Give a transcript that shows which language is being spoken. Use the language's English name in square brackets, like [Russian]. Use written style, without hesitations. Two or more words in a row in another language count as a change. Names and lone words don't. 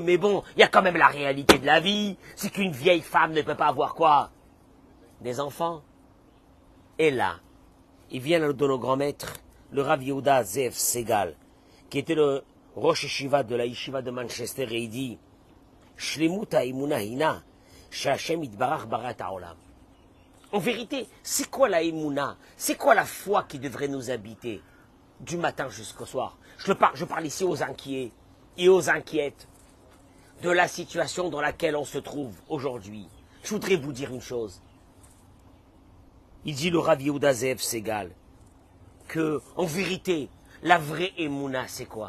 [French] Mais bon, il y a quand même la réalité de la vie. C'est qu'une vieille femme ne peut pas avoir quoi? Des enfants. Et là, il vient de nos grands maîtres, le Rav Yehuda Zev Segal, qui était le [Hebrew] ראש ישיבה [French] de la Yeshiva de Manchester, et il dit [Hebrew] שלמות האמונה הינה, שהשם יתברך ברא את העולם. [French] En vérité, c'est quoi la Emouna? C'est quoi la foi qui devrait nous habiter du matin jusqu'au soir? Je parle ici aux inquiets et aux inquiètes de la situation dans laquelle on se trouve aujourd'hui. Je voudrais vous dire une chose. Il dit le Rav Yehuda Zev Segal que, en vérité, la vraie Emouna, c'est quoi?